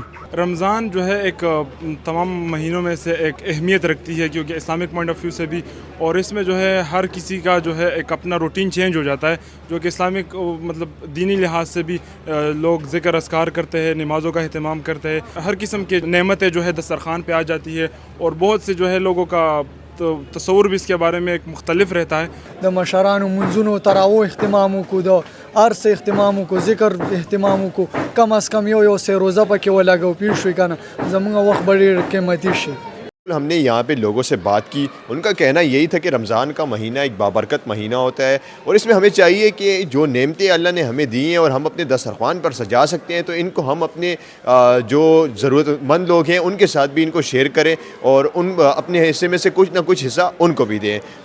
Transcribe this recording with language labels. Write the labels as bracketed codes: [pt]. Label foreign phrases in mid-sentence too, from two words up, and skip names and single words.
[ur] رمضان جو ہے ایک تمام مہینوں میں سے ایک اہمیت رکھتی ہے، کیونکہ [en] Islamic point of view [ur] سے بھی، اور اس میں جو ہے ہر کسی کا جو ہے ایک اپنا [en] routine change [ur] ہو جاتا ہے، جو کہ اسلامک مطلب دینی لحاظ سے بھی لوگ ذکر اذکار کرتے ہیں، نمازوں کا اہتمام کرتے ہیں، ہر قسم کی نعمتیں جو ہے دسترخوان پہ آ جاتی ہے، اور بہت سے جو ہے لوگوں کا تصور بھی اس کے بارے میں ایک مختلف رہتا ہے۔ [ps] د مشرانو منځونو تراویح اهتمام وکړو، د عرس اهتمام وکړو، ذکر اهتمام وکړو، [ur] کم از کم [ps] یو سه روزه پکې ولګو، پېښ شوي که نه زموږ وخت به ډېر قیمتي شي۔ [ur] ہم نے یہاں پہ لوگوں سے بات کی، ان کا کہنا یہی تھا کہ رمضان کا مہینہ ایک بابرکت مہینہ ہوتا ہے، اور اس میں ہمیں چاہیے کہ جو نعمتیں اللہ نے ہمیں دی ہیں اور ہم اپنے دسترخوان پر سجا سکتے ہیں، تو ان کو ہم اپنے جو ضرورت مند لوگ ہیں ان کے ساتھ بھی ان کو شیئر کریں، اور ان اپنے حصے میں سے کچھ نہ کچھ حصہ ان کو بھی دیں۔